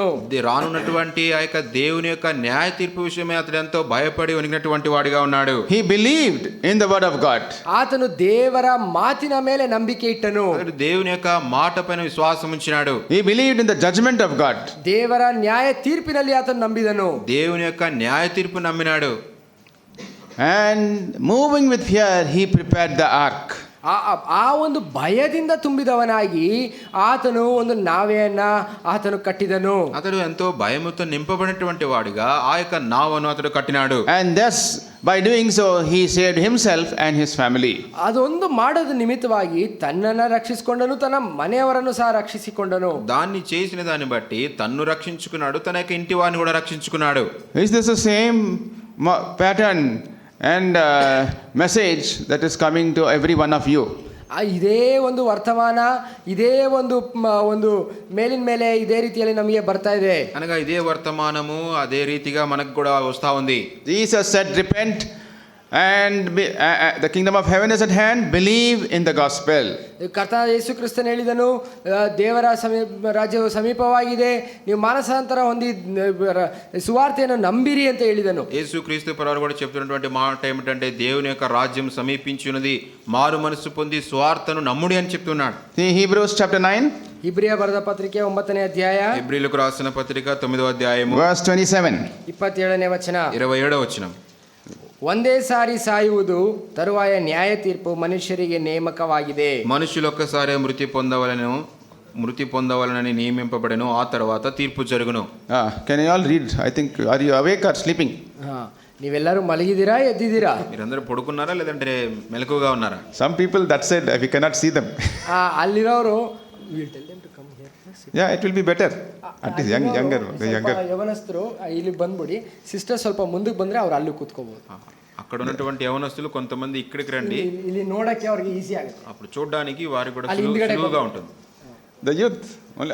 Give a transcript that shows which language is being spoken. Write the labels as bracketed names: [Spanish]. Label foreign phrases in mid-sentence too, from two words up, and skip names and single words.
[Telugu] రానున్నటువంటి ఆ యొక్క దేవుని యొక్క న్యాయ తీర్పు విషయమే అతడు ఎంతో భయపడి వణికినటువంటి వాడిగా ఉన్నాడు. [English] He believed in the word of God. [Kannada] ಆತನು ದೇವರ ಮಾತಿನ ಮೇಲೆ ನಂಬಿಕೆ ಇಟ್ಟನು. [Telugu] అతడు దేవుని యొక్క మాట పైన విశ్వాసం ఉంచినాడు. [English] He believed in the judgment of God. [Kannada] ದೇವರ ನ್ಯಾಯ ತೀರ್ಪಿನಲ್ಲಿ ಆತನು ನಂಬಿದನು. [Telugu] దేవుని యొక్క న్యాయ తీర్పు నమ్మినాడు. [English] And moving with fear, he prepared the ark. [Kannada] ಆ ಒಂದು ಭಯದಿಂದ ತುಂಬಿದವನಾಗಿ ಆತನು ಒಂದು ನಾವೆಯನ್ನ ಆತನು ಕಟ್ಟಿದನು. [Telugu] అతడు ఎంతో భయముతో నింపబడినటువంటి వాడిగా ఆ యొక్క నావను అతడు కట్టినాడు. [English] And thus, by doing so, he saved himself and his family. [Kannada] ಅದೊಂದು ಮಾಡೋದ ನಿಮಿತ್ತವಾಗಿ ತನ್ನನ್ನು ರಕ್ಷಿಸಿಕೊಂಡನು, ತನ್ನ ಮನೆಯವರನ್ನು ಸಹ ರಕ್ಷಿಸಿಕೊಂಡನು. [Telugu] దాన్ని చేసిన దాన్ని బట్టి తన్ను రక్షించుకున్నాడు, తన యొక్క ఇంటి వారిని కూడా రక్షించుకున్నాడు. [English] Is this the same pattern and message that is coming to every one of you? [Kannada] ಇದೇ ಒಂದು ವರ್ತಮಾನ, ಇದೇ ಒಂದು ಮೇಲಿನ ಮೇಲೆ ಇದೇ ರೀತಿಯಲ್ಲಿ ನಮಗೆ ಬರ್ತಾ ಇದೆ. [Telugu] అనగా ఇదే వర్తమానము అదే రీతిగా మనకు కూడా వస్తా ఉంది. [English] Jesus said, repent and the kingdom of heaven is at hand, believe in the gospel. [Kannada] ಕರ್ತನಾದ ಯೇಸು ಕ್ರಿಸ್ತನು ಹೇಳಿದನು, ದೇವರ ರಾಜ್ಯವು ಸಮೀಪವಾಗಿದೆ, ನೀವು ಮಾನಸಾಂತರ ಹೊಂದಿ ಸುವಾರ್ತೆಯನ್ನು ನಂಬಿರಿ ಅಂತ ಹೇಳಿದನು. [Telugu] యేసు క్రీస్తు ప్రభువు కూడా చెప్తున్నటువంటి మాట ఏమిటంటే దేవుని యొక్క రాజ్యం సమీపించున్నది, మారు మనసు పొంది స్వార్థను నమ్ముడి అని చెప్తున్నాడు. [English] See Hebrews chapter 9, [Kannada] ಇಬ್ರಿಯ ಬರೆದ ಪತ್ರಿಕೆ 9ನೇ ಅಧ್ಯಾಯ [Telugu] హెబ్రీయులకు రాసిన పత్రిక 9వ అధ్యాయము [English] verse 27. [Kannada] 27ನೇ ವಚನ. [Telugu] 27వ వచనం. [Kannada] ಒಂದೇ ಸಾರಿ ಸಾಯುವುದು, ತರುವಾಯ ನ್ಯಾಯ ತೀರ್ಪು ಮನುಷ್ಯರಿಗೆ ನೇಮಕವಾಗಿದೆ. [Telugu] మనుషులు ఒక్కసారి మృతి పొందవలనని నియమింపబడెను, ఆ తర్వాత తీర్పు జరుగును. [English] Can you all read? I think, are you awake or sleeping? [Kannada] ನೀವೆಲ್ಲರೂ ಮಲಗಿದ್ದೀರಾ, ಎದ್ದಿದ್ದೀರಾ? [Telugu] మీరందరూ పడుకున్నారా లేదంటే మెలకుగా ఉన్నారా? [English] Some people that said we cannot see them. [Kannada] ಅಲ್ಲಿರೋರು [English] Yeah, it will be better. At least younger. [Kannada] ಯವನಸ್ಥರು ಇಲ್ಲಿ ಬಂದ್ಬಿಡಿ, ಸಿಸ್ಟರ್ ಸ್ವಲ್ಪ ಮುಂದಕ್ಕೆ ಬಂದ್ರೆ ಅವ್ರು ಅಲ್ಲಿ ಕೂತ್ಕೋಬಹುದು. [Telugu] అక్కడ ఉన్నటువంటి యవనస్తులు కొంతమంది ఇక్కడికి రండి, [Kannada] ಇಲ್ಲಿ ನೋಡಕ್ಕೆ ಅವ್ರಿಗೆ ಈಸಿ ಆಗುತ್ತೆ. [Telugu] అప్పుడు చూడడానికి వారికి కూడా [Kannada] ಅಲ್ಲಿ ಹಿಂದ್ಗಡೆ [Telugu] సులువుగా ఉంటుంది. [English] The youth only.